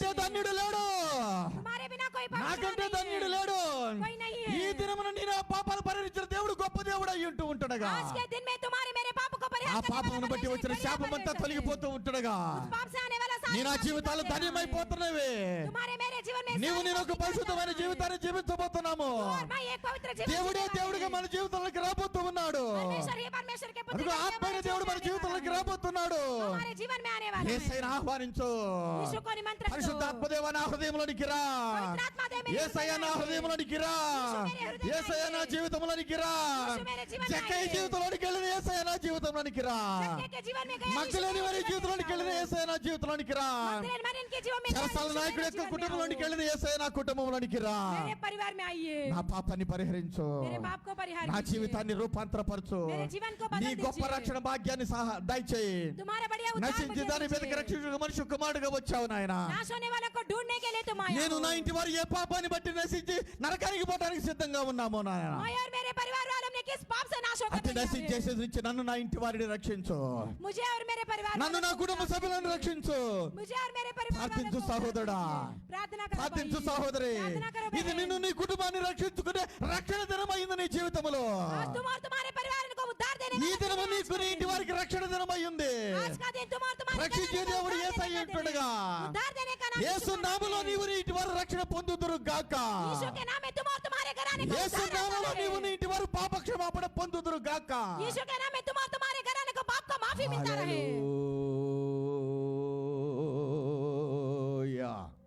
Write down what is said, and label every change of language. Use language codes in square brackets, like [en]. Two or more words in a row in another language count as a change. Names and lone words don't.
[hi] यीशु ने। [te] ధన్యుడు లేడు, [hi] तुम्हारे बिना कोई परमेश्वर [te] నాకంటే [hi] नहीं [te] ధన్యుడు [hi] है। [te] లేడు. [hi] कोई नहीं है। [te] ఈ దినమున నీ నా పాపాలు పరిహరించిన దేవుడు గొప్ప దేవుడు అయి ఉంటూ ఉంటుండగా, [hi] आज के दिन में तुम्हारे मेरे पाप को [te] ఆ [hi] परिहार करने वाला [te] పాపమును బట్టి [hi] परमेश्वर [te] వచ్చిన [hi] बढ़िया [te] శాపమంతా [hi] परमेश्वर है। [te] తొలగిపోతూ ఉంటుండగా, [hi] उस पाप से आने वाला सारा [te] నీ నా [hi] पाप [te] జీవితాలు [hi] निकाल देना है। [te] ధన్యమైపోతున్నవి. [hi] तुम्हारे मेरे जीवन में [te] నీవు [hi] सारे [te] నేను [hi] पाप [te] ఒక [hi] निकाल [te] పరిశుద్ధమైన [hi] देना है। [te] జీవితాన్ని జీవించబోతున్నాము. [hi] और मैं एक पवित्र जीवन [te] దేవుడే [hi] जीने [te] దేవుడిగా [hi] वाली [te] మన జీవితంలోకి రాబోతూ ఉన్నాడు. [hi] परमेश्वर ही परमेश्वर के पुत्र [te] అదిగో [hi] के [te] ఆత్మైన [hi] हमारे [te] దేవుడు [hi] जीवन [te] మన [hi] में आने [te] జీవితంలోకి [hi] वाला है। [te] రాబోతున్నాడు. [hi] हमारे जीवन में आने वाला है। [te] యేసయ్యను ఆహ్వానించు, [hi] यीशु को निमंत्रण दो। [te] పరిశుద్ధాత్మదేవ నా హృదయంలోనికి రా, [hi] पवित्र आत्मा दे मेरे [te] యేసయ్య [hi] हृदय [te] నా [hi] में। [te] హృదయంలోనికి రా, [hi] यीशु मेरे हृदय में [te] యేసయ్య నా [hi] आइए। [te] జీవితంలోనికి రా, [hi] यीशु मेरे जीवन में [te] జక్కయ్య [hi] आइए। [te] జీవితంలోనికి వెళ్ళిన యేసయ్య నా జీవితంలోనికి రా, [hi] जक्कई के जीवन में गया यीशु [te] మగ్దలేని [hi] मेरे [te] వారి [hi] जीवन में [te] జీవితంలోనికి వెళ్ళిన [hi] आओ। [te] యేసయ్య నా జీవితంలోనికి రా, [hi] मगदलेन मरियम के जीवन में गया [te] చెరసాల [hi] यीशु [te] నాయకుడి [hi] मेरे [te] యొక్క [hi] जीवन में [te] కుటుంబంలోనికి [hi] आओ। [te] వెళ్ళిన యేసయ్య నా కుటుంబంలోనికి రా. [hi] मेरे परिवार में आइए। [te] నా పాపాన్ని పరిహరించు, [hi] मेरे पाप को परिहार [te] నా [hi] कीजिए। [te] జీవితాన్ని రూపాంతరపరచు, [hi] मेरे जीवन को बदल [te] నీ గొప్ప [hi] दीजिए। [te] రక్షణ భాగ్యాన్ని దయచేయి. [hi] तुम्हारा बढ़िया उद्धार [te] నశించి [hi] मुझे [te] దాని మీదకి [hi] दीजिए। [te] రక్షించు మనిషి కుమారుడుగా వచ్చావు నాయన. [hi] नाश होने वालों को ढूंढने के लिए तुम आए [te] నేను [hi] हो। [te] నా ఇంటి వారు ఏ పాపాన్ని బట్టి నశించి నరకానికి పోవడానికి సిద్ధంగా ఉన్నామో నాయన, [hi] मैं और मेरे परिवार वालों ने किस पाप से नाश होकर [te] అట్టి [hi] तैयार है? [te] నశించేసి నుంచి నన్ను నా ఇంటి వారిని రక్షించు, [hi] मुझे और मेरे परिवार [te] నన్ను నా [hi] वालों को [te] కుటుంబ సభ్యులను రక్షించు. [hi] मुझे और मेरे परिवार वालों [te] ప్రార్థించు [hi] को [te] సహోదరుడా, [hi] प्रार्थना करो [te] ప్రార్థించు [hi] भाई। [te] సహోదరి, [hi] प्रार्थना करो [te] ఇది [hi] बहन। [te] నిన్ను నీ కుటుంబాన్ని రక్షించుకునే రక్షణ దినమైంది నీ జీవితంలో. [hi] आज तुम और तुम्हारे परिवार को उद्धार देने [te] ఈ [hi] वाला [te] దినము [hi] दिन है [te] నీకు నీ ఇంటి వారికి రక్షణ దినమైంది. [hi] आज का दिन तुम और तुम्हारे [te] రక్షించే [hi] परिवार को [te] దేవుడు [hi] उद्धार [te] యేసయ్య [hi] देने का दिन है। [te] ఉంటుండగా, [hi] उद्धार देने का नाम [te] యేసు [hi] यीशु का [te] నామములో [hi] नाम है। [te] నీవు నీ ఇంటి వారు రక్షణ పొందుదురు గాక. [hi] यीशु के नाम में तुम और तुम्हारे घराने को [te] యేసు [hi] उद्धार [te] నామములో [hi] होता है। [te] నీవు నీ ఇంటి వారు పాప క్షమాపణ పొందుదురు గాక. [hi] यीशु के नाम में तुम और तुम्हारे घराने को पाप का माफी मिलता रहे। [te] హల్లెలూయా,